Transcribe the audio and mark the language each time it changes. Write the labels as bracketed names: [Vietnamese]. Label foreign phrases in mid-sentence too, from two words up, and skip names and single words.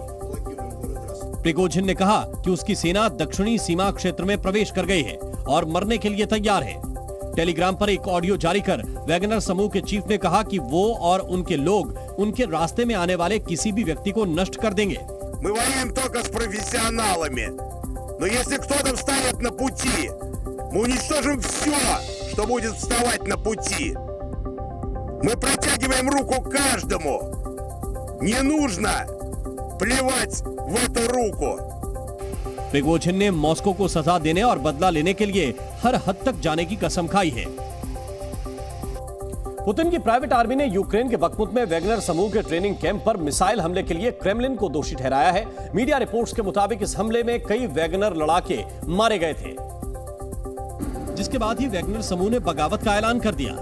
[Hindi] प्रिगोजिन ने कहा कि उसकी सेना दक्षिणी सीमा क्षेत्र में प्रवेश कर गई है और मरने के लिए तैयार है। टेलीग्राम पर एक ऑडियो जारी कर वैगनर समूह के चीफ ने कहा कि वो और उनके लोग उनके रास्ते में आने वाले किसी भी व्यक्ति को नष्ट कर देंगे। [Russian] Мы воюем только с профессионалами, но если кто-то встанет на пути, мы уничтожим все, что будет вставать на пути. Мы протягиваем руку каждому. Не нужно плевать в эту руку. [Hindi] प्रिगोजिन ने मॉस्को को सजा देने और बदला लेने के लिए हर हद तक जाने की कसम खाई है। पुतिन की प्राइवेट आर्मी ने यूक्रेन के बखमुत में वैगनर समूह के ट्रेनिंग कैंप पर मिसाइल हमले के लिए क्रेमलिन को दोषी ठहराया है। मीडिया रिपोर्ट्स के मुताबिक इस हमले में कई वैगनर लड़ाके मारे गए थे, जिसके बाद ही वैगनर समूह ने बगावत का ऐलान कर दिया।